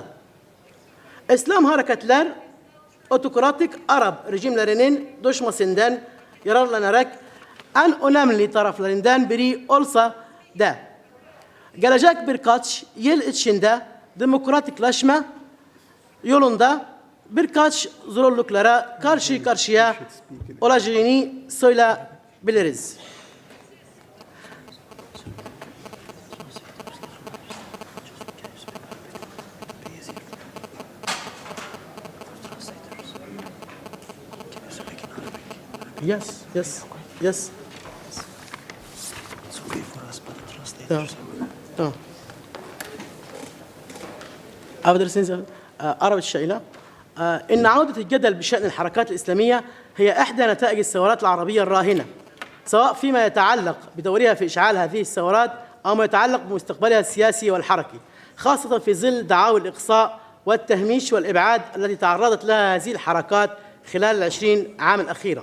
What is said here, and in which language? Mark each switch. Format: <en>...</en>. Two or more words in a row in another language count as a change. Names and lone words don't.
<tr>İslam hareketler otokratik Arap rejimlerinin düşmesinden yararlanarak en önemli taraflarından biri olsa da gelecek birkaç yıl içinde demokratikleşme yolunda birkaç zorluklara karşı karşıya olacağını söyleyebiliriz.</tr> <en>Yes.</en> <ar>تمام. أقدر أعرب الشيلة إن عودة الجدل بشأن الحركات الإسلامية هي إحدى نتائج الثورات العربية الراهنة، سواء فيما يتعلق بدورها في إشعال هذه الثورات أو ما يتعلق بمستقبلها السياسي والحركي، خاصة في ظل دعاوى الإقصاء والتهميش والإبعاد التي تعرضت لها هذه الحركات خلال 20 عام الأخيرة.</ar>